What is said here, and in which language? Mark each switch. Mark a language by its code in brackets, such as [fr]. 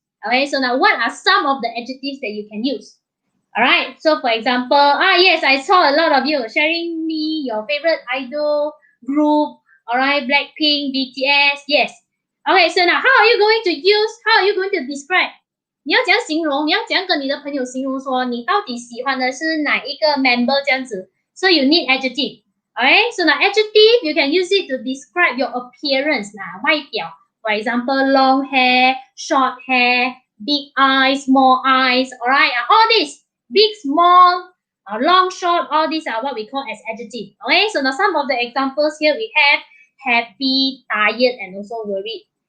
[en] Okay, so now what are some of the adjectives that you can use? Alright, so for example, yes, I saw a lot of you sharing me your favorite idol group, alright, Blackpink, BTS, yes. Okay, so now how are you going to describe? [zh] 你要怎样形容？你要怎样跟你的朋友形容说你到底喜欢的是哪一个 member 这样子 ？ [en] So you need adjective. Okay, so now adjective you can use it to describe your appearance 外表。 For example, long hair, short hair, big eyes, small eyes. Alright, all these big, small, long, short, all these are what we call as adjective. Okay, so now some of the examples here we have happy, tired, and also worried.